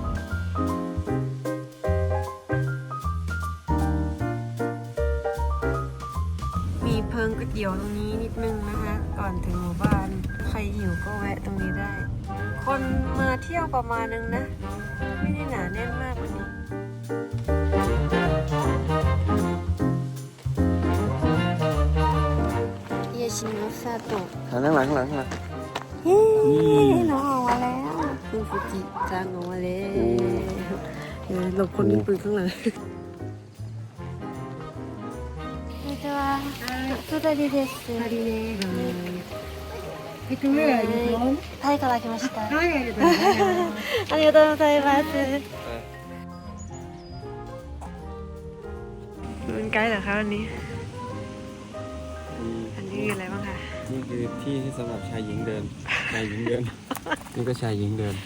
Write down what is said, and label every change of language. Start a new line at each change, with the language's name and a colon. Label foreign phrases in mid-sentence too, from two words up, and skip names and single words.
Thai: มีเพิงก๋วยเตี๋ยวตรงนี้นิดนึงนะคะ ก่อนถึงหมู่บ้านใครหิวก็แวะตรงนี้ได้ คนมาเที่ยวประมาณนึงนะ ไม่ได้หนาแน่นมากวันนี้เยชิโนะซาโตะ ข้างหลังข้างหลัง เฮ้น้องออกมาแล้วฟูฟูจิจางออกมาแล้วหลบคนมีปืนข้างหลังこんにちは。
Japanese: トダリです。タイから来ました。はい、ありがとうございます。
Thai: เป็นไกด์เหรอคะวันนี้ อันนี้คืออะไรบ้างคะ นี่คือที่สำหรับชายหญิงเดิน ชายหญิงเดิน นี่ก็ชายหญิงเดิน